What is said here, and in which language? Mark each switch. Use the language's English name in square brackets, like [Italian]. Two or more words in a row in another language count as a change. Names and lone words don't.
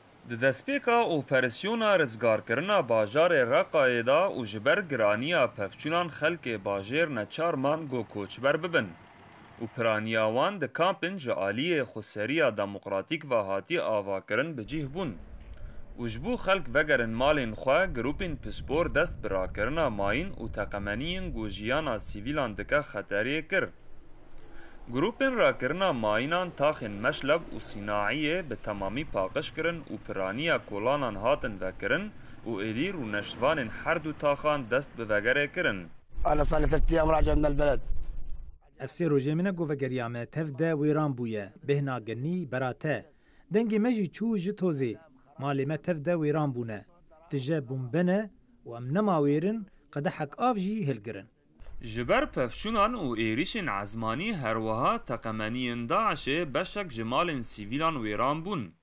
[Kurdish] Di destpêka operasyona rizgarkirina bajarê Reqayê da û ji ber giraniya pevçûnan xelkê bajêr neçar man got koçber bibin û piraniya wan di kampên ji aliyê xweseriya demokratîk ve hatî avakirin bicih bûn û ji bo xelk vegerin malên xwe grûpên pispor dest bi rakirina mayîn û teqemeniyên ku jiyana sîvîlan dike xeterê kir. Grûpên rakirina mayînan taxên Meşleb û Sînaiyê bi temamî paqij kirin û piraniya kolanan hatin vekirin û êdîr û neştvanên her du taxan dest bi vegerê kirin. [Arabic] أنا صار لي 3 أيام راجع من البلد. [Kurdish] Ev sê rojê min got vegeriya me tev de wêran bûye bêhna genî bera te. Dengê me jî çû ji tozê. Malê me tev de wêran bûne. Dije bombene û em nemawêrin qedehek av jî hilgirin. Ji ber pevçûnan û êrişên ezmanî herwiha teqemeniyên Daişê beşek ji malên sîvîlan wêran bûn.